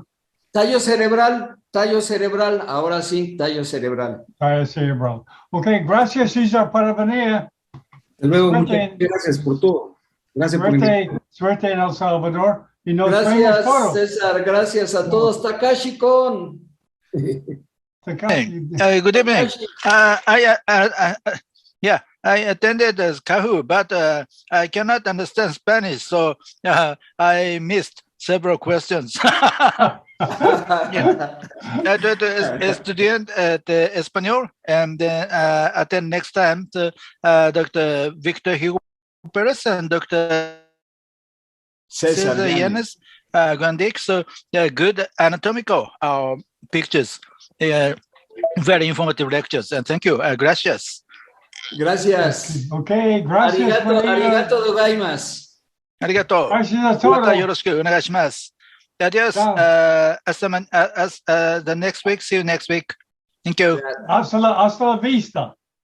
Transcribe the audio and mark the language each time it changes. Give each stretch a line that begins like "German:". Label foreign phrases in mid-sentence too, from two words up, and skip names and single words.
Spanish: Tallo cerebral, ahora sí, tallo cerebral. Tallo cerebral. Ok, gracias César por venir. Hasta luego, muchas gracias por todo. Gracias por invitarme. Suerte en El Salvador. Y nos gracias, vemos todos. César, gracias a todos.
English: Takashi-kon. Good evening. I attended the Kahoot, but I cannot understand Spanish, so I missed several questions.
Spanish: Estudiant de español,
English: and then attend next time to Dr. Victor Hugo Perez and Dr. Cesar Llanes Gandic. So good anatomical pictures, very informative lectures, and thank you.
Spanish: Gracias. Gracias. Ok, gracias.
Japanese: ありがとうございます. Arigato.
Spanish: Gracias a todos.
Japanese: よろしくお願いします.
Spanish: Adios.
English: The next week. See you next week. Thank you.
Spanish: Hasta la vista.